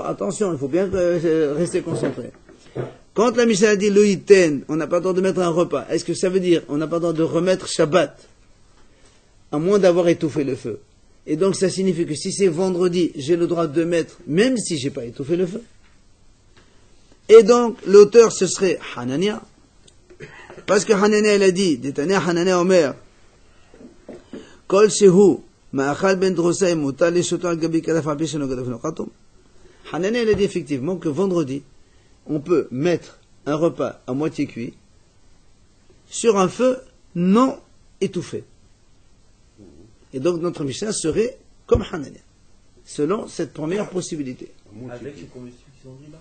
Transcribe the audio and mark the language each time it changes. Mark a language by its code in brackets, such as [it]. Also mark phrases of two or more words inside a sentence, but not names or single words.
[fr] Attention, il faut bien rester concentré. Quand la Mishnah a dit loïten, on n'a pas le droit de mettre un repas, est-ce que ça veut dire on n'a pas le droit de remettre Shabbat, à moins d'avoir étouffé le feu? Et donc ça signifie que si c'est vendredi, j'ai le droit de mettre, même si j'ai pas étouffé le feu. Et donc l'auteur ce serait Hanania, parce que Hanania il a dit, [he] דתניא חנניה אומר כל שהוא מאכל בן דרוסאי מותר להשהותו על גבי כירה על פי שאינו גרוף וקטום. [fr] Hanania il a dit effectivement que vendredi, on peut mettre un repas à moitié cuit sur un feu non étouffé. Et donc notre Mishnah serait comme Hanania, selon cette première possibilité. Avec les combustibles qui sont dit là.